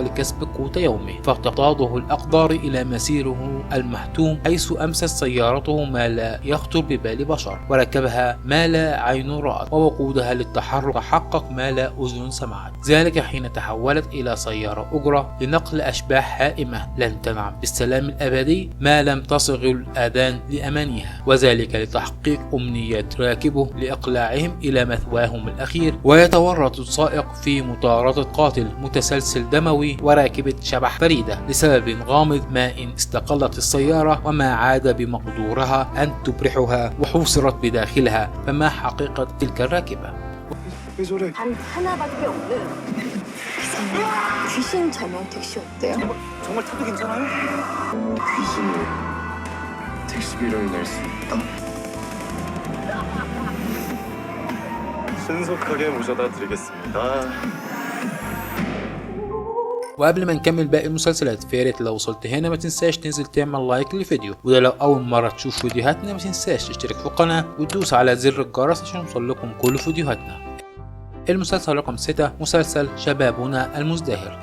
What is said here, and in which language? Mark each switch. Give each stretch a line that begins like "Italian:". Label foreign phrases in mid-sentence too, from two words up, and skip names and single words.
Arabic: لكسب قوت يومه، فتقتاضه الأقدار إلى مسيره المحتوم، حيث أمست سيارته ما لا يخطر ببال بشر، وركبها ما لا عين رأت، ووقودها للتحرك تحقق ما لا أذن سمعت، ذلك حين تحولت إلى سيارة أجرة لنقل أشباح هائمة لن تنعم بالسلام الأبدي ما لم تصغ الآذان لأمانيها، وذلك لتحقيق أمنيات راكبه لإقلاعهم إلى مثواهم الأخير. ويتورط السائق في مطاردة قاتل متسلسل دموي وراكبة شبح فريدة لسبب غامض ما إن استقلت السيارة وما عاد بمقدورها أن تبرحها وحوصرت بداخلها. فما حقيقة تلك الراكبة؟
Korean: 단 하나밖에 없는 귀신 전용 택시 어때요? 정말 타도 괜찮아요? 귀신이 택시비를 낼 수 있다. 신속하게 모셔다 드리겠습니다.
Arabic: وقبل ما نكمل باقي المسلسلات فياريت لو وصلت هنا ما تنساش تنزل تعمل لايك للفيديو، وده لو اول مره تشوف فيديوهاتنا ما تنساش تشترك في القناه وتدوس على زر الجرس عشان يوصل لكم كل فيديوهاتنا. المسلسل رقم 6 مسلسل شبابنا المزدهر.